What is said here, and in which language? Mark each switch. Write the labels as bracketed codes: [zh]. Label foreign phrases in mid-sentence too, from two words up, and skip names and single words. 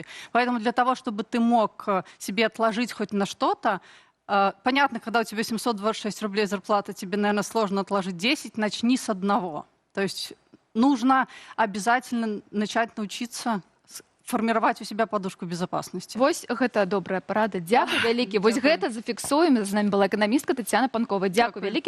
[ru] Поэтому для того, чтобы ты мог себе отложить хоть на что-то, понятно, когда у тебя 726 рублей зарплата, тебе, наверное, сложно отложить 10, начни с 1. То есть нужно обязательно начать научиться формировать у себя подушку безопасности. [be] Вось гэта добрая парада. Дзякуй вялікі. Вось гэта зафіксуем. З намі была эканамістка Таццяна Панкова. Дзякуй вялікі.